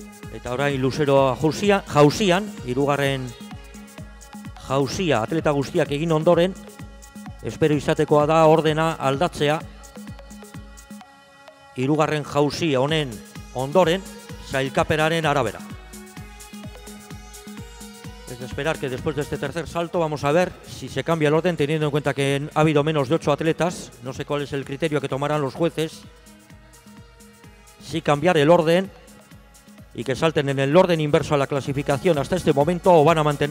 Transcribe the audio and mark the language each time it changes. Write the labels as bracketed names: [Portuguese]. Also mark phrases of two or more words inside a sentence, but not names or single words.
[Basque] Eta orain luzero jauzian, hirugarren jauzia atleta guztiak egin ondoren, espero izatekoa da ordena aldatzea. Hirugarren jauzia honen ondoren, sailkapenaren arabera. [Spanish] Es de esperar que después de este tercer salto vamos a ver si se cambia el orden, teniendo en cuenta que ha habido menos de 8 atletas. No sé cuál es el criterio que tomarán los jueces. Si cambiar el orden y que salten en el orden inverso a la clasificación hasta este momento, o van a mantener...